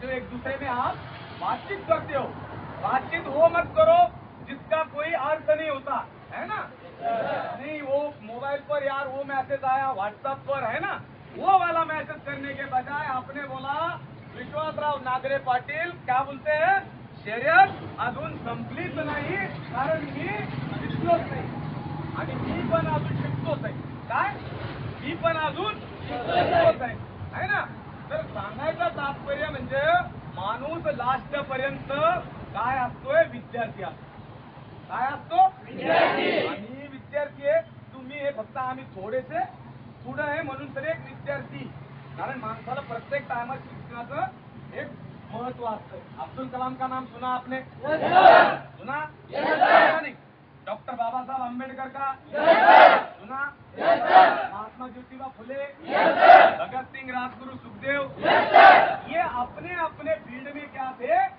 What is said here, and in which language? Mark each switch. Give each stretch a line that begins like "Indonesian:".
Hindi: जो एक दूसरे में आप बातचीत करते हो। बातचीत वो मत करो जिसका कोई अर्थ नहीं होता है ना। नहीं, वो मोबाइल पर यार वो मैसेज आया व्हाट्सएप पर, है ना, वो वाला मैसेज करने के बजाय आपने बोला, विश्वासराव नागरे पाटील क्या बोलते हैं?
Marathi: शर्यत अजून संपलीच नाही, कारण मी शिकलोच नाही आणि मी पण अजून शिकतोच आहे. काय? मी पण अजून शिकतोच आहे,
Hindi: है ना.
Marathi: तर सांगायचं तात्पर्य म्हणजे माणूस लास्ट पर्यंत काय असतोय? विद्यार्थी असतो. काय असतो? विद्यार्थी. आणि विद्यार्थी आहे तुम्ही. हे फक्त आम्ही थोडेसे पुढे आहे म्हणून तर एक विद्यार्थी. कारण माणसाला प्रत्येक टायमात शिक्षणाचं एक महत्व असतं.
Hindi: अब्दुल कलाम का नाम सुना आपने? सुना? नहीं? डॉक्टर बाबा साहब अम्बेडकर का सुना? महात्मा ज्योतिबा फुले, भगत सिंह, राजगुरु, सुखदेव, ये अपने अपने फील्ड में क्या थे?